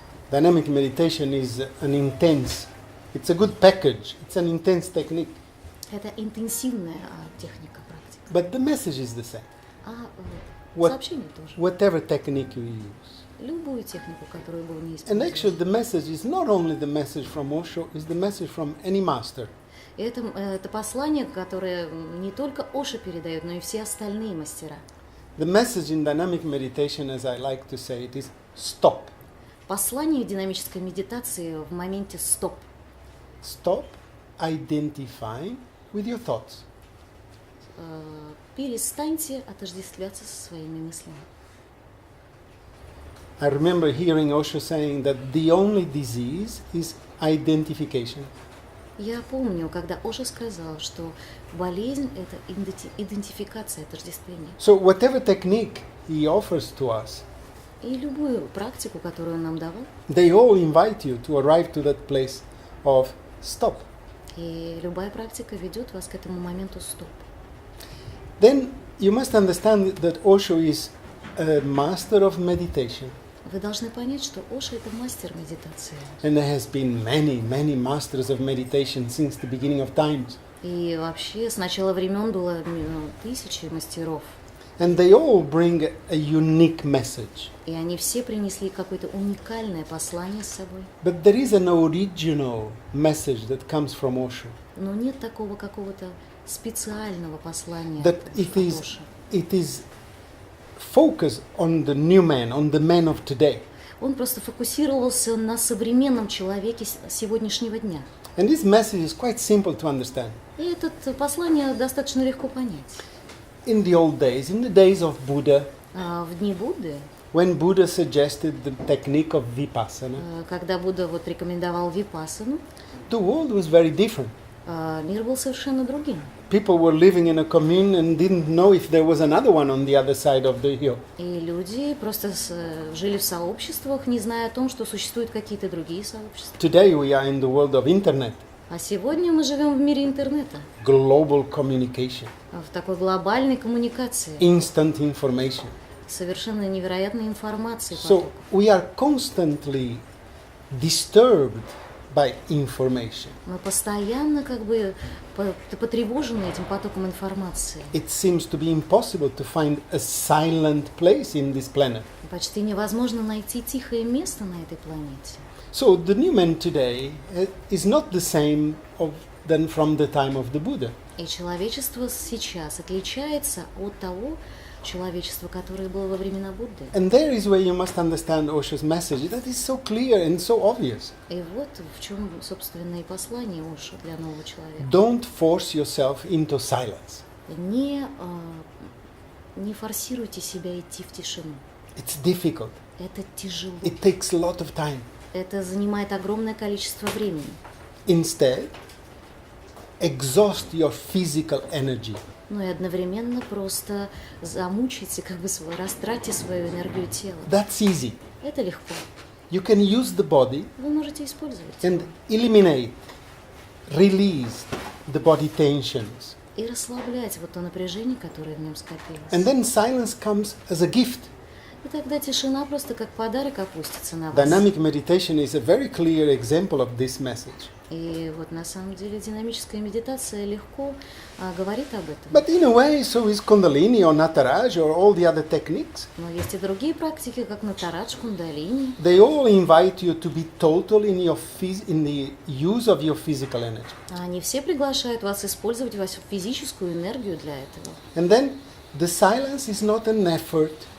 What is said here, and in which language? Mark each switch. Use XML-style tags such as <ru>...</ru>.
<en>Dynamic meditation is an intense, it's a good package, it's an intense technique,</en> <ru>Это интенсивная техника практика.</ru> <en>but the message is the same.</en> <ru>А</ru> <en>What-</en> <ru>сообщение тоже.</ru> <en>Whatever technique you use.</en> <ru>Любую технику, которую бы вы не</ru> <en>And actually</en> <ru>использовали.</ru> <en>the message is not only the message from Osho, it's the message from any master.</en> <ru>И это послание, которое не только Оша передает, но и все остальные мастера.</ru> <en>The message in dynamic meditation, as I like to say it, is stop.</en> <ru>Послание динамической медитации в моменте стоп.</ru> <en>Stop identifying with your thoughts.</en> <ru>Перестаньте отождествляться со своими мыслями.</ru> <en>I remember hearing Osho saying that the only disease is identification.</en> <ru>Я помню, когда Оша сказал, что болезнь – это идентификация, отождествление.</ru> <en>So whatever technique he offers to us,</en> <ru>И любую практику, которую он нам давал,</ru> <en>they all invite you to arrive to that place of stop.</en> <ru>и любая практика ведет вас к этому моменту стоп.</ru> <en>Then you must understand that Osho is a master of meditation.</en> <ru>Вы должны понять, что Оша – это мастер медитации.</ru> <en>And there has been many, many masters of meditation since the beginning of times.</en> <ru>И вообще с начала времен было тысячи мастеров.</ru> <en>And they all bring a unique message.</en> <ru>И они все принесли какое-то уникальное послание с собой.</ru> <en>But there is an original message that comes from Osho.</en> <ru>Но нет такого какого-то специального послания</ru> <en>That</en> <ru>от Оши.</ru> <en>it is focused on the new man, on the man of today.</en> <ru>Он просто фокусировался на современном человеке сегодняшнего дня.</ru> <en>And this message is quite simple to understand.</en> <ru>И это послание достаточно легко понять.</ru> <en>In the old days, in the days of Buddha,</en> <ru>В дни Будды,</ru> <en>when Buddha suggested the technique of vipassana,</en> <ru>когда Будда вот рекомендовал випассану,</ru> <en>the world was very different.</en> <ru>мир был совершенно другим.</ru> <en>People were living in a commune and didn't know if there was another one on the other side of the hill.</en> <ru>И люди просто жили в сообществах, не зная о том, что существуют какие-то другие сообщества.</ru> <en>Today we are in the world of internet,</en> <ru>А сегодня мы живем в мире интернета,</ru> <en>global communication,</en> <ru>в такой глобальной коммуникации,</ru> <en>instant information.</en> <ru>совершенно невероятной информации.</ru> <en>So we are constantly disturbed by information.</en> <ru>Мы постоянно как бы потревожены этим потоком информации.</ru> <en>It seems to be impossible to find a silent place in this planet.</en> <ru>Почти невозможно найти тихое место на этой планете.</ru> <en>So the new man today is not the same than from the time of the Buddha.</en> <ru>И человечество сейчас отличается от того человечества, которое было во времена Будды.</ru> <en>And there is where you must understand Osho's message. That is so clear and so obvious.</en> <ru>И вот в чем, собственно, и послание Ошо для нового человека.</ru> <en>Don't force yourself into silence.</en> <ru>Не форсируйте себя идти в тишину.</ru> <en>It's difficult.</en> <ru>Это тяжело.</ru> <en>It takes a lot of time.</en> <ru>Это занимает огромное количество времени.</ru> <en>Instead, exhaust your physical energy.</en> <ru>Но и одновременно просто замучайте, растратьте свою энергию тела.</ru> <en>That's easy.</en> <ru>Это легко.</ru> <en>You can use the body</en> <ru>Вы можете использовать.</ru> <en>and eliminate, release the body tensions.</en> <ru>и расслаблять вот то напряжение, которое в нем скопилось.</ru> <en>And then silence comes as a gift.</en> <ru>И тогда тишина просто как подарок опустится на вас.</ru> <en>Dynamic meditation is a very clear example of this message.</en> <ru>И вот на самом деле динамическая медитация легко говорит об этом.</ru> <en>But in a way, so is Kundalini or Nataraj or all the other techniques.</en> <ru>Но есть и другие практики, как Натарадж, Кундалини.</ru> <en>They all invite you to be total in the use of your physical energy.</en> <ru>Они все приглашают вас использовать вашу физическую энергию для этого.</ru> <en>And then the silence is not an effort.</en>